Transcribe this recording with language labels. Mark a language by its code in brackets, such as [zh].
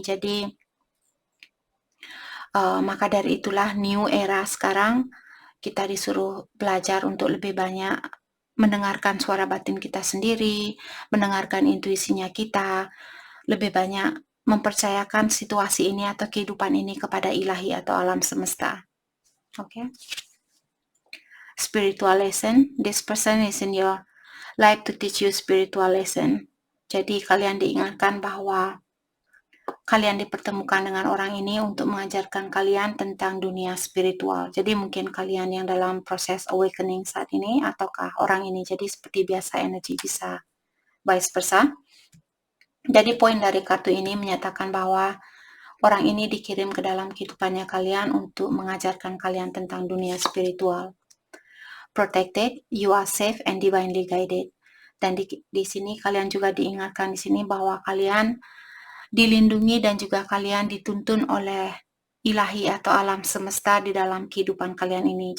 [id] Jadi maka dari itulah new era sekarang kita disuruh belajar untuk lebih banyak mendengarkan suara batin kita sendiri, mendengarkan intuisinya kita, lebih banyak mempercayakan situasi ini atau kehidupan ini kepada ilahi atau alam semesta. [en] Okay? Spiritual lesson. This person is in your life to teach you spiritual lesson. [id] Jadi kalian diingatkan bahwa kalian dipertemukan dengan orang ini untuk mengajarkan kalian tentang dunia spiritual. Jadi mungkin kalian yang dalam proses awakening saat ini, ataukah orang ini jadi seperti biasa energi bisa vice versa. Jadi poin dari kartu ini menyatakan bahwa orang ini dikirim ke dalam kehidupannya kalian untuk mengajarkan kalian tentang dunia spiritual. [en] Protected, you are safe and divinely guided. [id] Dan di sini kalian juga diingatkan di sini bahwa kalian dilindungi dan juga kalian dituntun oleh ilahi atau alam semesta di dalam kehidupan kalian ini.